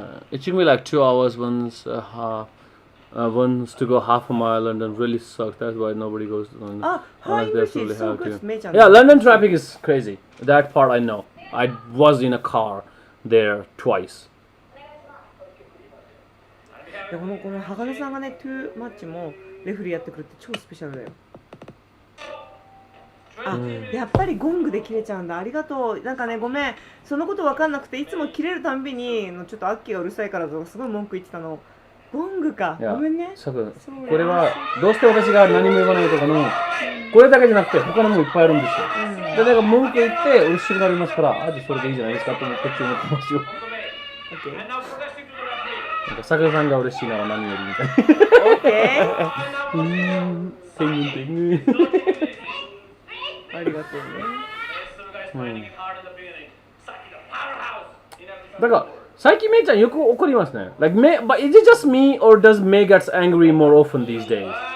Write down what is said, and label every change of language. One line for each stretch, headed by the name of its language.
English: It took me like 2 hours once once to go half a mile and then really sucked. That's why nobody goes to London. Ah, how Unless they English is absolutely so have good, to. Mei-chan. Yeah, London traffic is crazy. That part I know. I was in a car there twice.
Japanese: でこの鋼さんがね、トゥーマッチもレフェリーやってくるって超スペシャルだよ。あ、やっぱりゴングで切れちゃうんだ。ありがとう。なんかね、ごめん、そのこと分かんなくて、いつも切れるたんびにちょっとアッキーがうるさいからとかすごい文句言ってたの。ゴングか。ごめんね。サク、これはどうして私が何も言わないとかの、これだけじゃなくて他のもいっぱいあるんですよ。で、だから文句言って嬉しくなりますから、あ、じゃあそれでいいじゃないですかと思ってこっち思ってますよ。
English: OK。 And now progressing to the referee.
Japanese: なんかサクさんが嬉しいなら何よりみたいな。
English: OK。
Japanese: 天狗天狗。ありがとうね。
English: Mei Suruga is finding it hard in the beginning. Saki, the powerhouse. In every
Japanese: だから最近メイちゃんよく怒りますね。
English: Like Mei, but is it just me or does Mei gets angry more often these days?